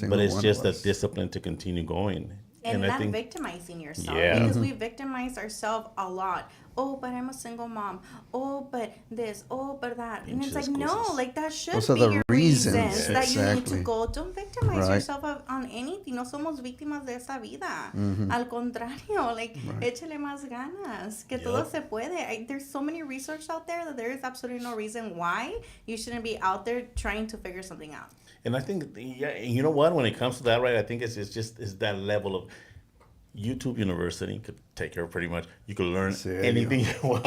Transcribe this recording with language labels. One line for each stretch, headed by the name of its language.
English: But it's just the discipline to continue going. And not victimizing yourself. Yeah. Because we victimize ourselves a lot. Oh, but I'm a single mom. Oh, but this. Oh, but that. And it's like, no, like that should be your reasons that you need to go. Don't victimize yourself on anything.
Spanish: No somos víctimas de esa vida. Al contrario, like, échale más ganas. Que todo se puede.
English: There's so many research out there that there is absolutely no reason why you shouldn't be out there trying to figure something out. And I think, you know what? When it comes to that, right? I think it's that level of YouTube University could take care of pretty much. You could learn anything you want.